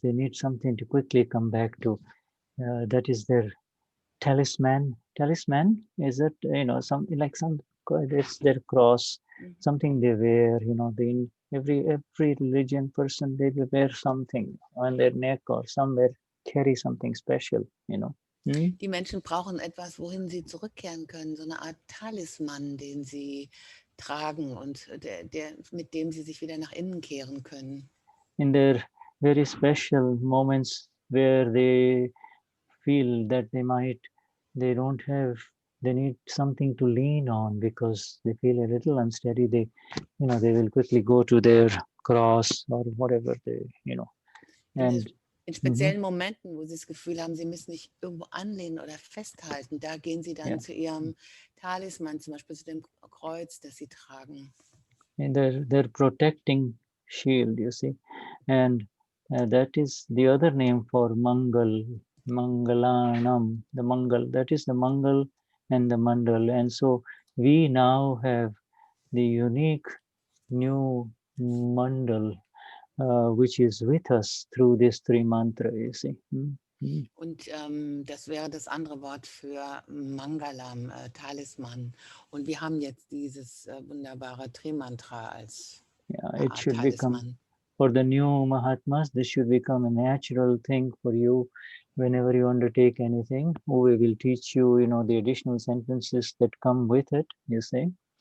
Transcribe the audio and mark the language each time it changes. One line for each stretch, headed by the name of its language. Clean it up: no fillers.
English: They need something to quickly come back to. That is their talisman. Talisman is that something like it's their cross, something they wear. They every religion person they will wear something on their neck or somewhere carry something special.
German: Die Menschen brauchen etwas, wohin sie zurückkehren können, so eine Art Talisman, den sie tragen und mit dem sie sich wieder nach innen kehren können.
English: In their very special moments where they feel that they need something to lean on because they feel a little unsteady, they will quickly go to their cross or whatever and
German: in speziellen Momenten, wo sie das Gefühl haben, sie müssen sich irgendwo anlehnen oder festhalten, da gehen sie dann zu ihrem Talisman, zum Beispiel zu dem Kreuz, das sie tragen.
English: And their protecting shield, you see, and that is the other name for Mangalanam, the Mangal. That is the Mangal and the Mandal. And so we now have the unique new Mandal, which is with us through this three mantra, you see.
German: Und das wäre das andere Wort für Mangalam, Talisman. Und wir haben jetzt dieses wunderbare Tri-Mantra als
English: it should
German: Talisman.
English: Become, for the new Mahatmas, this should become a natural thing for you whenever you undertake anything. We will teach you, the additional sentences that come with it, you see.